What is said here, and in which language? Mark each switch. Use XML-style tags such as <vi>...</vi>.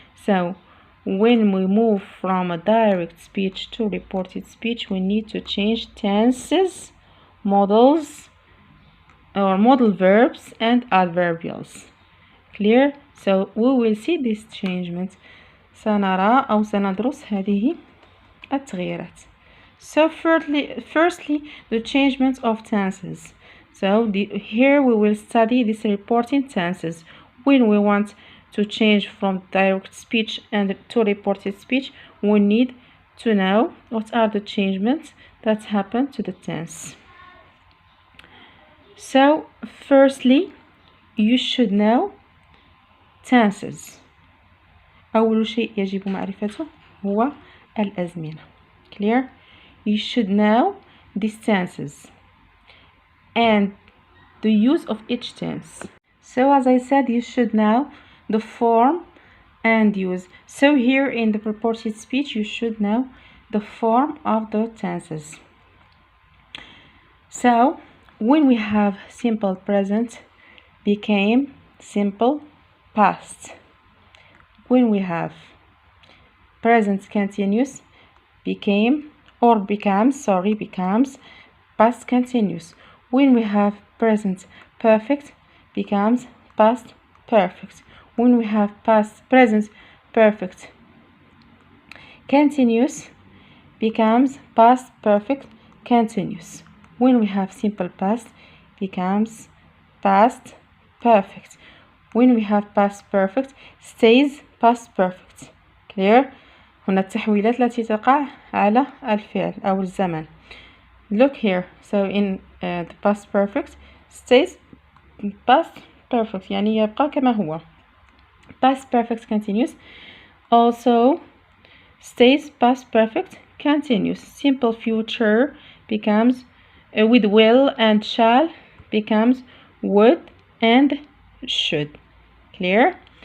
<en>So when we move from a direct speech to reported speech, we need to change tenses, modals or modal verbs and adverbials. Clear? So we will see these changements.</en> <ar>سنرى أو سندرس هذه التغييرات.</ar> <en>So firstly the changements of tenses. So here we will study this reporting tenses. When we want to change from direct speech and to reported speech, we need to know what are the changements that happen to the tense. So firstly, you should know tenses.</en> <ar>أول شيء يجب معرفته هو الأزمنة.</ar> <en>Clear? You should know these tenses and the use of each tense. So as I said, you should know the form and use. So here in the reported speech, you should know the form of the tenses. So when we have simple present became simple past. When we have present continuous becomes past continuous. When we have present perfect becomes past perfect. When we have present perfect continuous becomes past perfect continuous. When we have simple past becomes past perfect. When we have past perfect stays past perfect. Clear?</en> <ar>هنا التحويلات التي تقع على الفعل أو الزمن.</ar> <en>Look here. So in the past perfect stays past perfect</en> <ar>يعني يبقى كما هو.</ar> <en>Past perfect continuous also stays past perfect continuous. Simple future becomes with will and shall becomes would and should. Clear?</en>